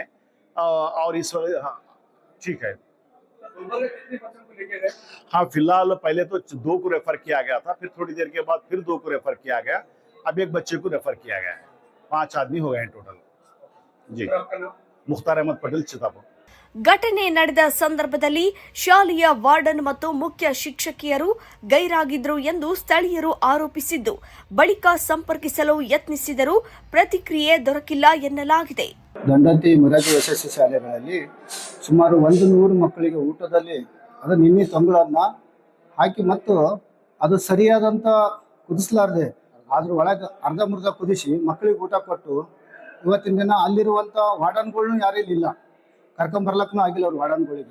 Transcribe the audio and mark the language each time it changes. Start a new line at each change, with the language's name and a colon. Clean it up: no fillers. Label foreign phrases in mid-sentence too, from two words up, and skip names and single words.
Hindi: और इस हाँ ठीक है. हाँ फिलहाल पहले तो 2 को रेफर किया गया था, फिर थोड़ी देर के बाद फिर 2 को रेफर किया गया, अब एक बच्चे को रेफर किया गया है. 5 आदमी हो गए हैं टोटल. जी मुख्तार अहमद पटेल, चितापुर.
Kannada: ಘಟನೆ ನಡೆದ ಸಂದರ್ಭದಲ್ಲಿ ಶಾಲೆಯ ವಾರ್ಡನ್ ಮತ್ತು ಮುಖ್ಯ ಶಿಕ್ಷಕಿಯರು ಗೈರಾಗಿದ್ದರು ಎಂದು ಸ್ಥಳೀಯರು ಆರೋಪಿಸಿದ್ದು, ಬಳಿಕ ಸಂಪರ್ಕಿಸಲು ಯತ್ನಿಸಿದರೂ ಪ್ರತಿಕ್ರಿಯೆ ದೊರಕಿಲ್ಲ ಎನ್ನಲಾಗಿದೆ. ದಂಡೋತಿ ಮೊರಾರ್ಜಿ ವಸತಿ ಶಾಲೆಗಳಲ್ಲಿ ಸುಮಾರು 100 ಮಕ್ಕಳಿಗೆ ಊಟದಲ್ಲಿ ಅದು ನಿನ್ನೆ ತಂಗುಳನ್ನ ಹಾಕಿ ಮತ್ತು ಅದು ಸರಿಯಾದಂಥ ಕುದಿಸಲಾರದೆ ಅದ್ರ ಒಳಗೆ ಅರ್ಧಮರ್ಧ ಕುದಿಸಿ ಮಕ್ಕಳಿಗೆ ಊಟ ಕೊಟ್ಟು ಇವತ್ತಿನ ದಿನ ಅಲ್ಲಿರುವಂಥ ವಾರ್ಡನ್ಗಳ್ನು ಯಾರೂ ಇಲ್ಲ, ಕರ್ಕೊಂಬರ್ಲಕ್ಕೂ ಆಗಿಲ್ಲ ಅವ್ರು ವಾರ್ಡನ್ಗಳಿಗೆ.